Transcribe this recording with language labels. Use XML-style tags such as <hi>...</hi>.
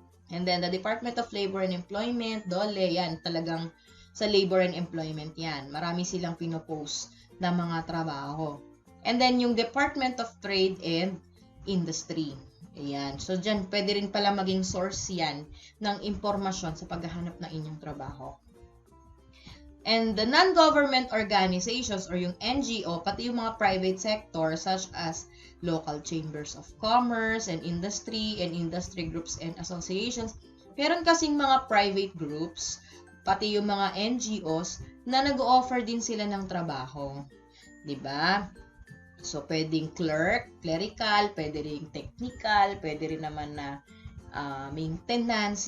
<en>And then, the Department of Labor and Employment, DOLE, yan,</en> <tl>talagang sa</tl> <en>Labor and Employment yan.</en> <tl>Marami silang pinopost na mga trabaho.</tl> <en>And then, yung Department of Trade and Industry.</en> <tl>Ayan. So, dyan, pwede rin pala maging source yan ng impormasyon sa paghahanap ng inyong trabaho.</tl> <en>And the non-government organizations or yung NGO,</en> <tl>pati yung mga</tl> <en>private sector such as local chambers of commerce and industry groups and associations.</en> <tl>Meron kasing mga private groups, pati yung mga NGOs na nag-offer din sila ng trabaho. 'Di ba? So, pwedeng clerical, pwede rin technical, pwede rin naman na maintenance.</tl>